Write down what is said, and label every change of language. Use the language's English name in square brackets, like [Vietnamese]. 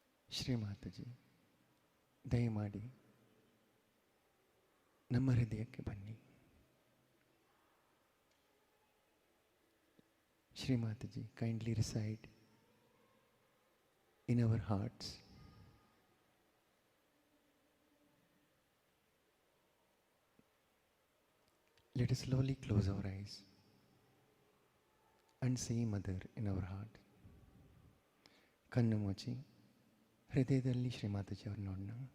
[Kannada] ಶ್ರೀ ಮಾತಾಜಿ, ದಯಮಾಡಿ ನಮ್ಮ ಹೃದಯಕ್ಕೆ ಬನ್ನಿ. [English] Shri Mataji, kindly reside in our hearts. Let us slowly close our eyes and see Mother in our heart. [Kannada] ಕಣ್ಣು ಮುಚ್ಚಿ ಹೃದಯದಲ್ಲಿ ಶ್ರೀ ಮಾತಾಜಿ ಅವ್ರು ನೋಡೋಣ.